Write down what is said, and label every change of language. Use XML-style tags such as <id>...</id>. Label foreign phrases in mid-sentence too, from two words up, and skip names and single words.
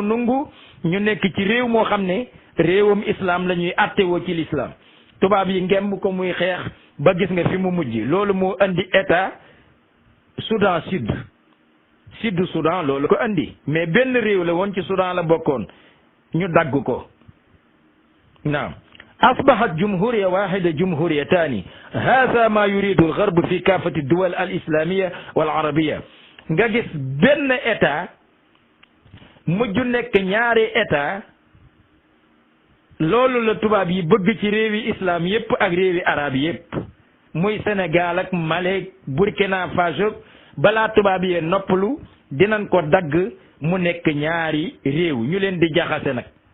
<wo>nungu ñu nekk ci réew moo xam ne réewam islam la ñuy attewoo ci l'islam tubaab yi ngemb ko muy xeex ba gis nga fi mu mujj loolu moo andi état Soudan sud Soudan loolu ko andi mais benn réew la woon ci Soudan la bokkoon ñu dagg ko naam</wo> <ar>أصبحت جمهورية واحدة جمهوريتان هذا ما يريد الغرب في كافة الدول الإسلامية والعربية</ar> <wo>nga gis benn état mujj nekk ñaari état loolu la tubaab yi bëgg ci réewi islam yépp ak réewi arab yépp muy Sénégal ak Mali Burkina Faso balaa tubaab yee noppalu dinañ ko dagg mu nekk ñaari réew ñu leen di jaxase nag</wo>